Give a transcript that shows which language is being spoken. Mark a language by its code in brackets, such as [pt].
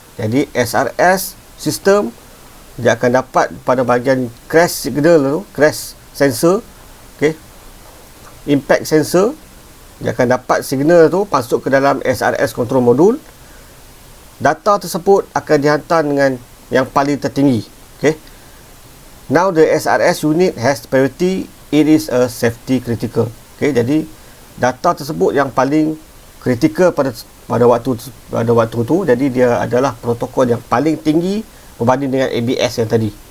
[ms] Jadi SRS system dia akan dapat pada bahagian crash signal tu, crash sensor, okey, impact sensor, dia akan dapat signal tu masuk ke dalam SRS control module. Data tersebut akan dihantar dengan yang paling tertinggi. Okay. [en] Now the SRS unit has priority. It is a safety critical. Okay. [ms] Jadi data tersebut yang paling kritikal pada waktu tu. Jadi dia adalah protokol yang paling tinggi berbanding dengan ABS yang tadi.